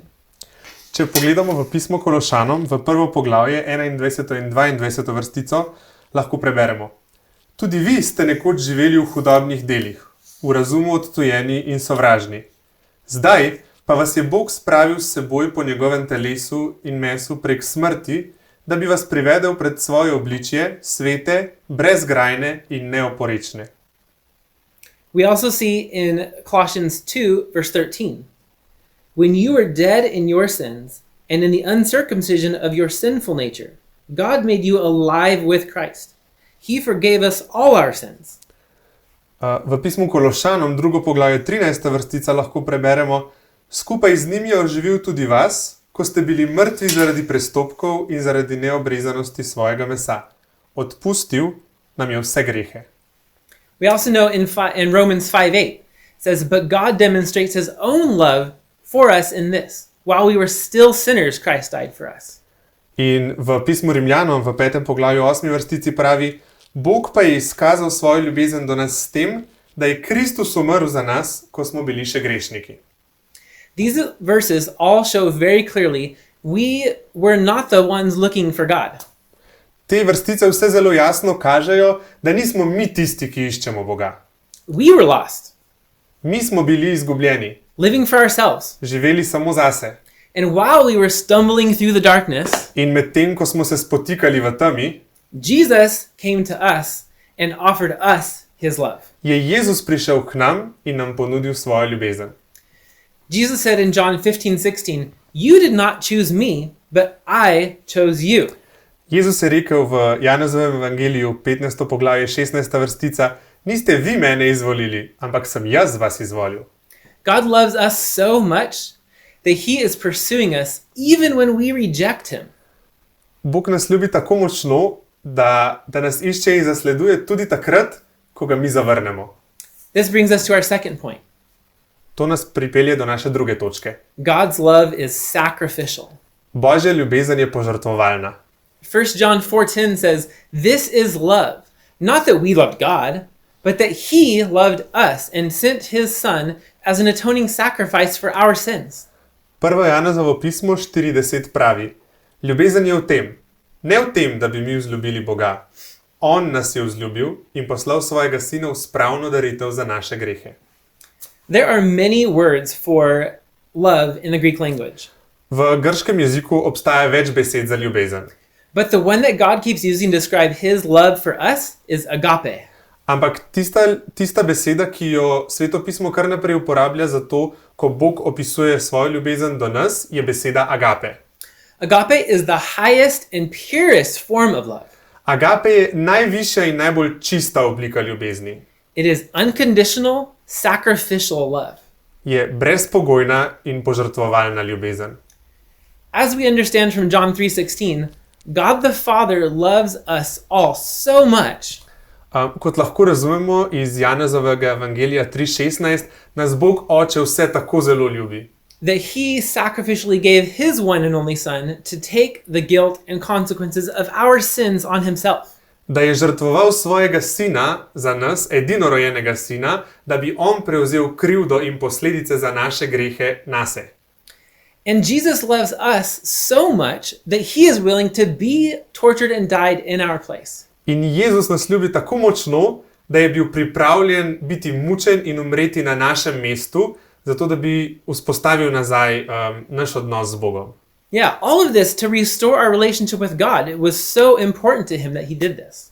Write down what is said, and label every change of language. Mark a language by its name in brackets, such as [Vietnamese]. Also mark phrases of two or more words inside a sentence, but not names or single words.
[Slovenian] Če pogledamo v pismo Kološanom, v prvo poglavje 21. in 22. vrstico, lahko preberemo. Tudi vi ste nekoč živeli v hudobnih delih, v razumu odtujeni in sovražni. Zdaj pa vas je Bog spravil s seboj po njegovem telesu in mesu prek smrti, da bi vas privedel pred svoje obličje, svete, brezgrajne in neoporečne. [English] We also see in Colossians 2, verse 13, "When you were dead in your sins and in the uncircumcision of your sinful nature, God made you alive with Christ. He forgave us all our sins." [Slovenian] V pismu Kološanom, drugo poglavje 13. vrstica, lahko preberemo: "Skupaj z njim je oživil tudi vas, ko ste bili mrtvi zaradi prestopkov in zaradi neobrezanosti svojega mesa. Odpustil nam je vse grehe." [English] We also know in Romans 5:8, it says, "But God demonstrates his own love for us in this: while we were still sinners, Christ died for us." [Slovenian] In v pismu Rimljanom, v 5. poglavju 8. vrstici pravi: "Bog pa je izkazal svojo ljubezen do nas s tem, da je Kristus umrl za nas, ko smo bili še grešniki." [English] These verses all show very clearly we were not the ones looking for God. [Slovenian] Te vrstice vse zelo jasno kažejo, da nismo mi tisti, ki iščemo Boga. [English] We were lost, [Slovenian] Mi smo bili izgubljeni, [English] living for ourselves. [Slovenian] živeli samo zase. [English] And while we were stumbling through the darkness, [Slovenian] In medtem, ko smo se spotikali v temi, [English] Jesus came to us and offered us his love. [Slovenian] je Jezus prišel k nam in nam ponudil svojo ljubezen. [English] Jesus said in John 15:16, "You did not choose me, but I chose you." [Slovenian] Jezus je rekel v Janezovem evangeliju, 15. poglavje, 16. vrstica: "Niste vi mene izvolili, ampak sem jaz vas izvolil." [English] God loves us so much that he is pursuing us even when we reject him. [Slovenian] Bog nas ljubi tako močno, da nas išče in zasleduje tudi takrat, ko ga mi zavrnemo. [English] This brings us to our second point. [Slovenian] To nas pripelje do naše druge točke. [English] God's love is sacrificial. [Slovenian] Božja ljubezen je požrtvovalna. [English] 1 John 4:10 says, "This is love, not that we loved God, but that he loved us and sent his son as an atoning sacrifice for our sins." [Slovenian] 1. Janezovo pismo 4:10 pravi: "Ljubezen je v tem, ne v tem, da bi mi vzljubili Boga. On nas je vzljubil in poslal svojega sina v spravno daritev za naše grehe." [English] There are many words for love in the Greek language, [Slovenian] V grškem jeziku obstaja več besed za ljubezen. [English] but the one that God keeps using to describe his love for us is agape. [Slovenian] Ampak tista beseda, ki jo Sveto pismo kar naprej uporablja za to, ko Bog opisuje svojo ljubezen do nas, je beseda agape. [English] Agape is the highest and purest form of love. [Slovenian] Agape je najvišja in najbolj čista oblika ljubezni. [English] It is unconditional, sacrificial love. [Slovenian] Je brezpogojna in požrtvovalna ljubezen. [English] As we understand from John 3:16, God the Father loves us all so much [Slovenian] Kot lahko razumemo iz Janezovega evangelija 3:16, nas Bog Oče vse tako zelo ljubi, [English] that he sacrificially gave his one and only son to take the guilt and consequences of our sins on himself. [Slovenian] Da je žrtvoval svojega sina za nas, edinorojenega sina, da bi on prevzel krivdo in posledice za naše grehe nase. [English] And Jesus loves us so much that he is willing to be tortured and died in our place. [Slovenian] In Jezus nas ljubi tako močno, da je bil pripravljen biti mučen in umreti na našem mestu, zato da bi vzpostavil nazaj naš odnos z Bogom. [English] Yeah, all of this to restore our relationship with God. It was so important to him that he did this.